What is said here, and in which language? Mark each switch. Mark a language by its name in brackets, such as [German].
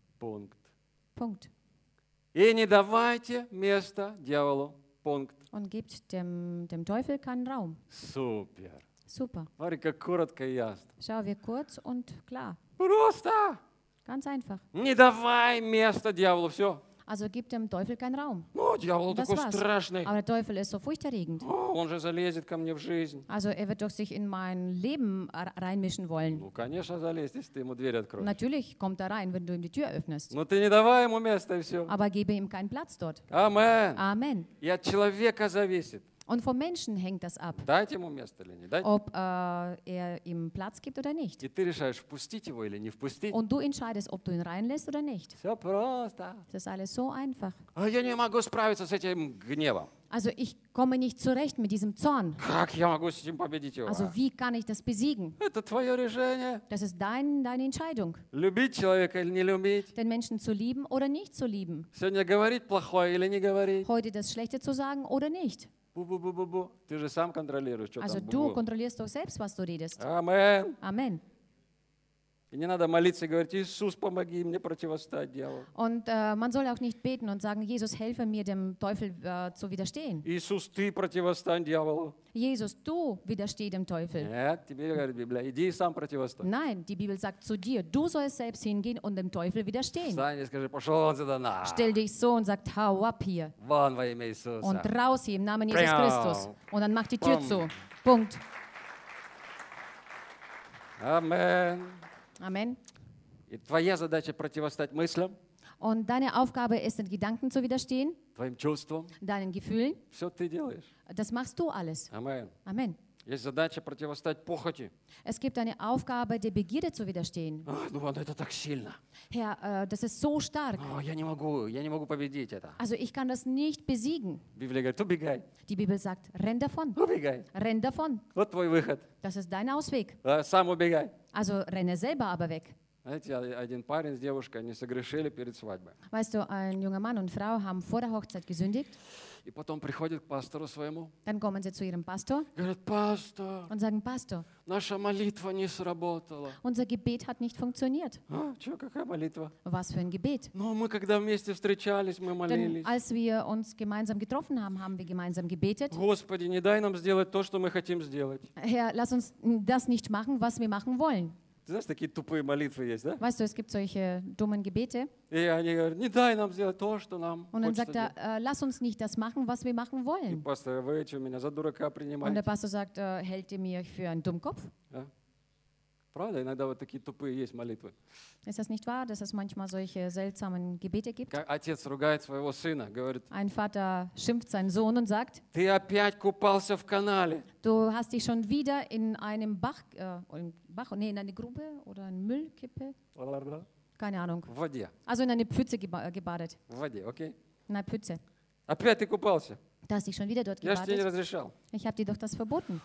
[German] Punkt. Punkt. [Russian] И не давайте места дьяволу. [German] Punkt. Und gibt dem Teufel keinen Raum. Super. Super. [Russian] Смотри, как коротко и ясно. [German] Schau, wie kurz und klar. [Russian] Просто. [German] Ganz einfach. [Russian] Не давай места дьяволу. Все. [German] Also gibt dem Teufel keinen Raum. [Russian] Ну, дьявол такой [German] war's. [Russian] Страшный. [German] Aber der Teufel ist so furchterregend. [Russian] Он же залезет ко мне в жизнь. [German] Also er wird doch sich in mein Leben reinmischen wollen. [Russian] Ну, конечно, залезет, если ты ему дверь откроешь. [German] Natürlich kommt er rein, wenn du ihm die Tür öffnest. [Russian] Но ты не давай ему места и все. [German] Aber gebe ihm keinen Platz dort. Amen. Amen. [Russian] И от человека зависит. [German] Und vom Menschen hängt das ab. [Russian] Дайте ему место или не дайте. [German] Ob er ihm Platz gibt oder nicht. [Russian] И ты решаешь, впустить его или не впустить. [German] Und du entscheidest, ob du ihn reinlässt oder nicht. [Russian] Все просто. [German] Das ist alles so einfach. [Russian] А я не могу справиться с этим гневом. [German] Also ich komme nicht zurecht mit diesem Zorn. [Russian] Как я могу с этим победить его? [German] Also wie kann ich das besiegen? [Russian] Это твое решение. [German] Das ist deine Entscheidung. [Russian] Любить человека или не любить? [German] Den Menschen zu lieben oder nicht zu lieben. [Russian] Сегодня говорить плохое или не говорить? [German] Heute das Schlechte zu sagen oder nicht? Бу-бу-бу-бу-бу. [Russian] Ты же сам контролируешь, что [German] also [Russian] там. [German] Du kontrollierst doch selbst, was du redest. Amen. Amen. [Russian] И не надо молиться и говорить, Иисус, помоги мне противостоять дьяволу. [German] Und man soll auch nicht beten und sagen, Jesus, helfe mir, dem Teufel zu widerstehen. [Russian] Иисус, ты противостань дьяволу. [German] Jesus, du widersteh dem Teufel. [Russian] Нет, тебе говорит Библия, иди сам противостань. [German] Nein, die Bibel sagt zu dir, du sollst selbst hingehen und dem Teufel widerstehen. [Russian] Встань и скажи, пошел вон сюда на. [German] Stell dich so und sag, hau ab hier. [Russian] Вон во имя Иисуса. [German] Und raus hier im Namen Jesus Christus. Und dann mach die Tür zu. Punkt. Amen. Amen. [Russian] И твоя задача противостоять мыслям. [German] Und deine Aufgabe ist, den Gedanken zu widerstehen. [Russian] Твоим чувствам. [German] Deinen Gefühlen. [Russian] Все ты делаешь. [German] Das machst du alles. Amen. Amen. [Russian] Есть задача противостоять похоти. [German] Es gibt eine Aufgabe, der Begierde zu widerstehen. [Russian] Ach, ну, это так сильно. [German] Herr, das ist so stark. [Russian] Oh, я не могу победить это. [German] Also ich kann das nicht besiegen. [Russian] Библия говорит, убегай. [German] Die Bibel sagt, renn davon. [Russian] Убегай. [German] Renn davon. [Russian] Вот твой выход. [German] Das ist dein Ausweg. [Russian] Сам убегай. [German] Also renne selber aber weg. [Russian] Знаете, один парень с девушкой, они согрешили перед свадьбой. [German] Weißt du, ein junger Mann und Frau haben vor der Hochzeit gesündigt. [Russian] И потом приходит к пастору своему. [German] Dann kommen sie zu ihrem Pastor. [Russian] Говорят, пастор. [German] Und sagen, Pastor. [Russian] Наша молитва не сработала. [German] Unser Gebet hat nicht funktioniert. [Russian] А, что, какая молитва? [German] Was für ein Gebet? [Russian] Ну, мы когда вместе встречались, мы молились. [German] Denn als wir uns gemeinsam getroffen haben, haben wir gemeinsam gebetet. [Russian] Господи, не дай нам сделать то, что мы хотим сделать. [German] Herr, lass uns das nicht machen, was wir machen wollen. [Russian] Ты знаешь, такие тупые молитвы есть, да? [German] Weißt du, es gibt solche dummen Gebete. [Russian] И они говорят, не дай нам сделать то, что нам [German] Und dann sagt er, lass uns nicht das machen, was wir machen wollen. [Russian] И пастор, вы что, меня за дурака принимаете? [German] Und der Pastor sagt, hält ihr mich für einen dummen Kopf? Ja. [Russian] Правда, иногда вот такие тупые есть молитвы. [German] Ist das nicht wahr, dass es manchmal solche seltsamen Gebete gibt? [Russian] Как отец ругает своего сына, говорит. [German] Ein Vater schimpft seinen Sohn und sagt. [Russian] Ты опять купался в канале. [German] Du hast dich schon wieder in einem Bach, nee, in eine Grube oder eine Müllkippe. Keine Ahnung. [Russian] В воде. [German] Also in eine Pfütze gebadet. [Russian] В воде, okay. [German] In einer Pfütze. [Russian] Опять ты купался. [German] Du hast dich schon wieder dort gewartet. Ich habe dir doch das verboten.